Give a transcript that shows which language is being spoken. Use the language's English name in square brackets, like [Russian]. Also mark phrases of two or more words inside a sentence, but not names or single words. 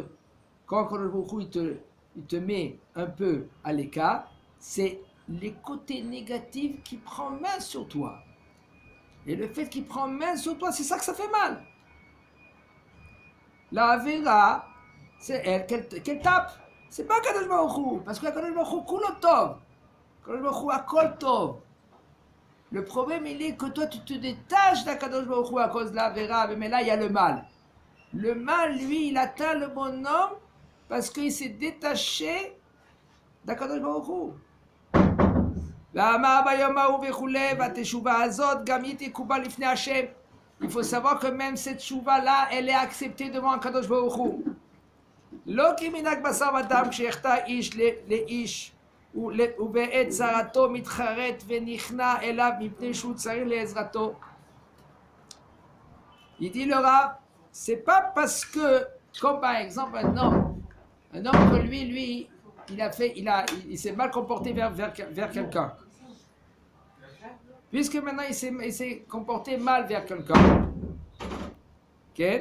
[French] Quand Kadosh Baruch Hu, il te met un peu à l'écart, c'est les côtés négatifs qui prennent main sur toi. Et le fait qu'il prend main sur toi, c'est ça que ça fait mal. La Avera, c'est elle qu'elle tape. C'est pas Kadosh Baruch Hu, parce que Kadosh Baruch Hu [Hebrew] כולו טוב. קדוש ברוך הוא הכל טוב. [French] Le problème, il est que toi, tu te détaches d'Akadosh Baruch Hu à cause de la Avera, mais là, il y a le mal. Le mal, lui, il atteint le bonhomme parce qu'il s'est détaché d'Akadosh Baruch Hu. [Hebrew] ואמר ביום ההוא וכולי, והתשובה הזאת גם היא תקובל לפני השם. [French] il faut savoir que même cette chouva-là, elle est acceptée devant Akadosh Baruch Hu. [Hebrew] לא כמנהג בשר ודם כשיחטא איש לאיש ובעת צרתו מתחרט ונכנע אליו מפני שהוא צריך לעזרתו. [French] Il dit le Rav, c'est pas parce que, comme par exemple un homme que lui, il s'est mal comporté vers quelqu'un. Puisque maintenant il s'est comporté mal vers quelqu'un, ok?